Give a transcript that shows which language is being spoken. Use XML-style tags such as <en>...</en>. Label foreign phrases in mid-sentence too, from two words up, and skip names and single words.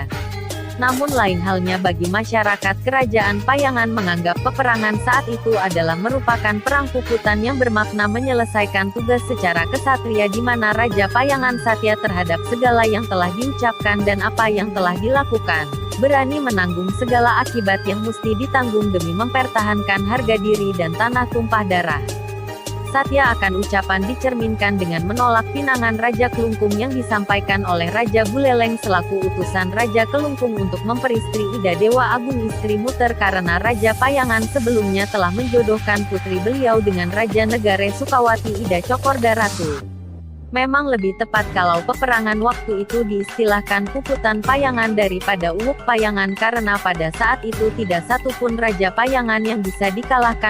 <id>Namun lain halnya bagi masyarakat Kerajaan Payangan menganggap peperangan saat itu adalah merupakan perang puputan yang bermakna menyelesaikan tugas secara kesatria di mana Raja Payangan Satya terhadap segala yang telah diucapkan dan apa yang telah dilakukan. Berani menanggung segala akibat yang mesti ditanggung demi mempertahankan harga diri dan tanah tumpah darah. Satya akan ucapan dicerminkan dengan menolak pinangan Raja Kelungkung yang disampaikan oleh Raja Buleleng selaku utusan Raja Kelungkung untuk memperistri Ida Dewa Agung istri Muter karena Raja Payangan sebelumnya telah menjodohkan putri beliau dengan Raja Negare Sukawati Ida Cokorda Ratu. Memang lebih tepat kalau peperangan waktu itu diistilahkan Puputan Payangan daripada Uwup Payangan karena pada saat itu tidak satupun Raja Payangan yang bisa dikalahkan</id>